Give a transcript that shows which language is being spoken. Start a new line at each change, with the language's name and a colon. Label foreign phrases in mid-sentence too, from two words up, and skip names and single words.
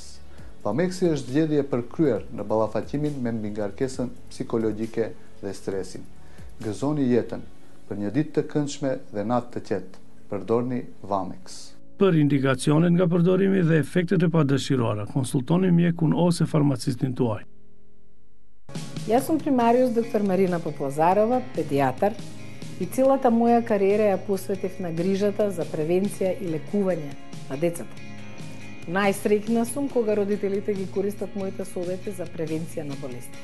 Albanian: Vamexi është zgjedhje përkryer në ballafaqimin me mbingarkesën psikologjike dhe stresin. Gëzoni jetën për një ditë të këndshme dhe natë të qetë. Përdorni Vamex. Për indikacionet nga përdorimi dhe efektet e padëshirora, konsultoni mjekun ose farmacistin tuaj.
Macedonian: Јас сум примариус доктор Марина Попозарова, педијатар, и целата моја кариера ја посветив на грижата за превенција и лекување на децата. Најсреќна сум кога родителите ги користат моите совети за превенција на болести.